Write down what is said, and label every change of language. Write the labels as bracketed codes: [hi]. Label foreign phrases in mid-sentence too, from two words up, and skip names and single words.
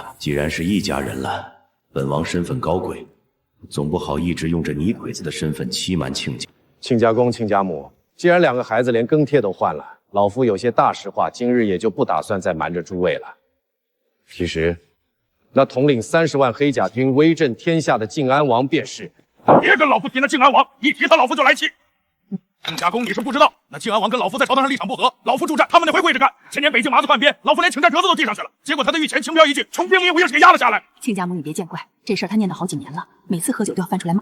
[zh] 既然是一家人了，本王身份高貴，總不好一直用這泥鬼子的身份欺瞞親家。親家公、親家母，既然2個孩子連更帖都換了，老夫有些大實話，今日也就不打算再瞞着諸位了。其實，那統領30萬黑甲軍威震天下的靖安王便是。別跟老夫提那靖安王，一提他老夫就來氣。親家公，你是不知道，那靖安王跟老夫在朝堂上立場不合，老夫助戰，他們那回跪着幹。前年北京麻子叛變，老夫連請戰折子都遞上去了，結果他的御前輕飄一句，窮兵黽虎也是給壓了下來。親家母，你別見怪，這事兒他念叨好幾年了，每次喝酒都要翻出來罵。